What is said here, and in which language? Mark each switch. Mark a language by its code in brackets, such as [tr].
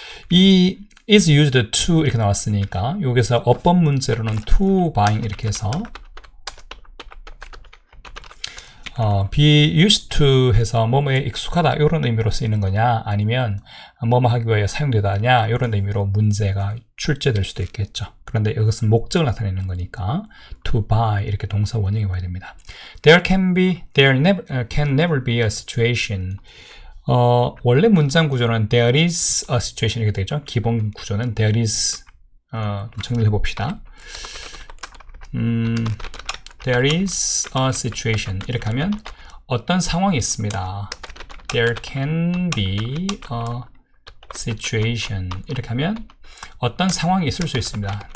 [ko] 이 is used to 이렇게 나왔으니까 여기서 어법 문제로는 [en] to buying [ko] 이렇게 해서 [en] be used to [ko] 해서 뭐뭐에 익숙하다 이런 의미로 쓰이는 거냐, 아니면 뭐뭐 하기 위해 사용되다냐 이런 의미로 문제가 출제될 수도 있겠죠. 그런데 이것은 목적을 나타내는 거니까 [en] to buy [ko] 이렇게 동사 원형이 와야 됩니다. [en] There can never be a situation. [ko] 원래 문장 구조는 [en] there is a situation [ko] 이렇게 되죠. 기본 구조는 there is. 좀 정리해 봅시다. [en] There is a situation [ko] 이렇게 하면 어떤 상황이 있습니다. [en] There can be a situation [ko] 이렇게 하면 어떤 상황이 있을 수 있습니다.